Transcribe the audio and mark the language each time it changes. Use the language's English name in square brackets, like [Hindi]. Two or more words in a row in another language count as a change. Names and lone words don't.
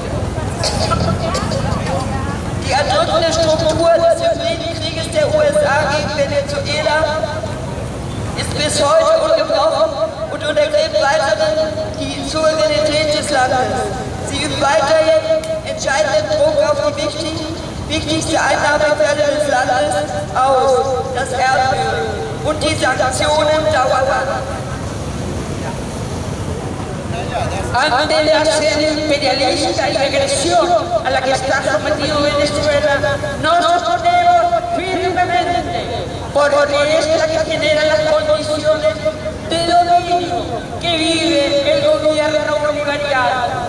[German] Die erdrückende Struktur des Hybridkrieges der USA gegen Venezuela ist bis heute ungebrochen und untergräbt weiterhin die Souveränität des Landes. Sie übt weiterhin entscheidenden Druck auf die wichtigste Einnahmequelle des Landes aus, das Erdöl, und die Sanktionen dauern an. [Spanish] Ante la sede imperialista y agresión a la que está sometido Venezuela, nos oponemos firmemente, porque es la que genera las condiciones de dominio que vive el gobierno bolivariano.